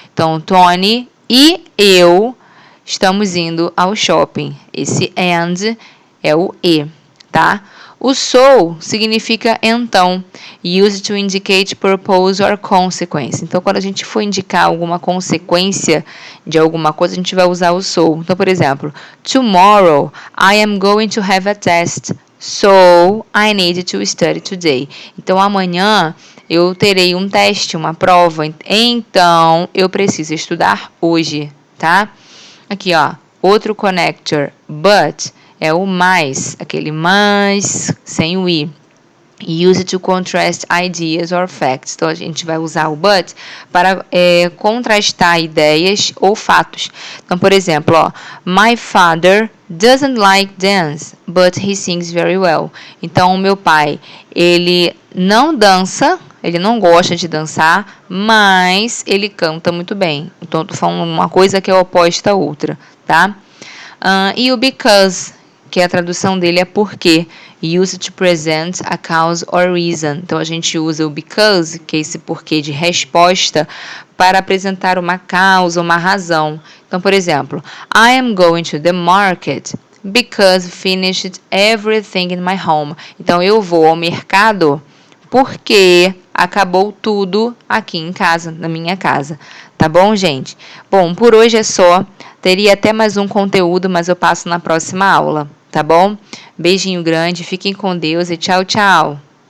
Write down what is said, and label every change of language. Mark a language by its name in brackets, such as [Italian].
[Portuguese] Então, Tony e eu estamos indo ao shopping. Esse and é o e, tá? O so significa então, used to indicate purpose or consequence. Então, quando a gente for indicar alguma consequência de alguma coisa, a gente vai usar o so. [English] Então, por exemplo, tomorrow I am going to have a test, so I need to study today. [Portuguese] Então, amanhã eu terei um teste, uma prova, então eu preciso estudar hoje, tá? Aqui, ó, outro connector, but é o mais, aquele mais sem o i. Use to contrast ideas or facts. Então, a gente vai usar o but para contrastar ideias ou fatos. [English] Então, por exemplo, ó, My father doesn't like dance, but he sings very well. [Portuguese] Então, o meu pai, ele não dança, ele não gosta de dançar, mas ele canta muito bem. Então, estou falando uma coisa que é oposta à outra, tá? E o because, que a tradução dele é porque. [English] Use to present a cause or reason. [Portuguese] Então, a gente usa o because, que é esse porquê de resposta, para apresentar uma causa, uma razão. [English] Então, por exemplo, I am going to the market because finished everything in my home. [Portuguese] Então, eu vou ao mercado porque acabou tudo aqui em casa, na minha casa. Tá bom, gente? Bom, por hoje é só. Teria até mais um conteúdo, mas eu passo na próxima aula, tá bom? Beijinho grande, fiquem com Deus e tchau, tchau!